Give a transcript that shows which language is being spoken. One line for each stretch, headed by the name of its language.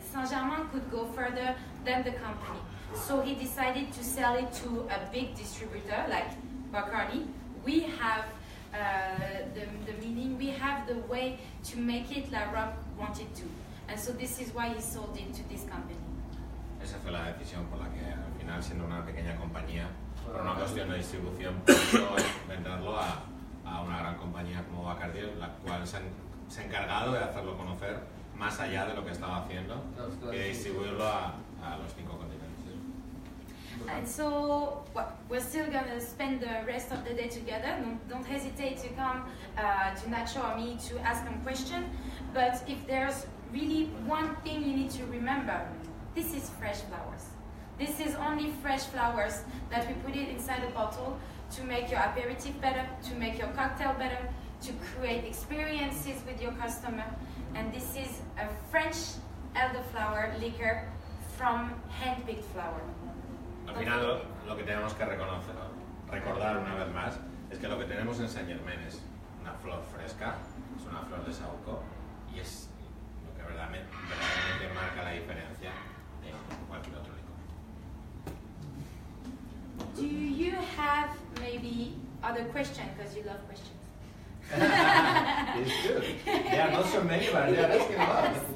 English: Saint-Germain could go further than the company. So he decided to sell it to a big distributor like Bacardi. We have the meaning, we have the way to make it like Rob wanted to. And so this is why he sold it to this company.
Spanish: Esa fue la decisión por la que al final, siendo una pequeña compañía, por una cuestión de distribución, pudo venderlo a una gran compañía como Bacardi, la cual se ha encargado de hacerlo conocer más allá de lo que estaba haciendo y de distribuirlo a los 5 continentes.
English: And so we're still going to spend the rest of the day together. Don't hesitate to come to Nacho or me to ask them questions. But if there's really one thing you need to remember, this is fresh flowers. This is only fresh flowers that we put it inside a bottle to make your aperitif better, to make your cocktail better, to create experiences with your customer. And this is a French elderflower liquor from hand-picked flower.
Spanish: Al final lo que tenemos que reconocer, recordar una vez más, es que lo que tenemos en Saint Germain es una flor fresca, es una flor de saúco y es lo que verdaderamente marca la diferencia de cualquier otro licor.
English: Do you have maybe other questions? Because you love questions. It's good. There are not so many, but they are asking a lot.